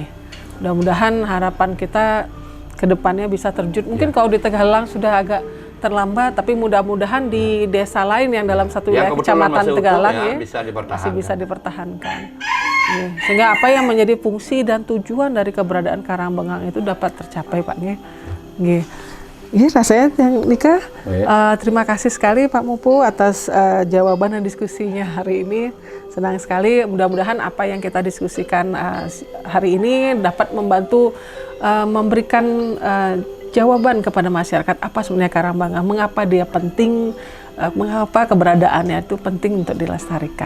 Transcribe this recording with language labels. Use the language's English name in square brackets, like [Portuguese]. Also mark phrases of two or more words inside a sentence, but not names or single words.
[Indonesian] Mudah-mudahan harapan kita ke depannya bisa terwujud. Mungkin kalau di Tegalang sudah agak terlambat, tapi mudah-mudahan di desa lain yang dalam satu Ya, wilayah kebetulan kecamatan masih utuh Tegalang ya, ya, bisa dipertahankan. masih bisa dipertahankan. Nggih. Sehingga apa yang menjadi fungsi dan tujuan dari keberadaan Karangbangang itu dapat tercapai, Pak nggih. Nggih. Ini rasanya yang nikah. Terima kasih sekali Pak Mupu atas jawaban dan diskusinya hari ini. Senang sekali. Mudah-mudahan apa yang kita diskusikan hari ini dapat membantu memberikan jawaban kepada masyarakat apa sebenarnya Karangbangang, mengapa dia penting, mengapa keberadaannya itu penting untuk dilestarikan.